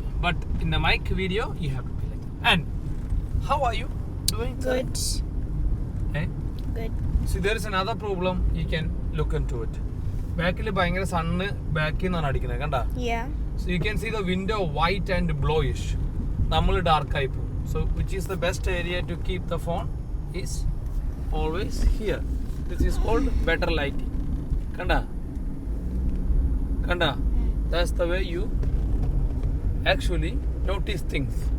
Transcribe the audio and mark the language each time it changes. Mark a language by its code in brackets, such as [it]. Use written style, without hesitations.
[en] But in the mic video, you have to be like that. And how are you doing? Good. Eh? Good. See, there is another problem. You can look into it. [ml] ബാക്കിൽ ഭയങ്കര sun ബാക്കിൽ നിന്നാണ് അടിക്കുന്നത് കണ്ട. [en] Yeah. So you can see the window white and bluish. [ml] നമ്മൾ dark ആയി പോകും. [en] So which is the best area to keep the phone is always here. This is called better lighting. [ml] കണ്ട കണ്ട. [en] That's the way you actually notice things.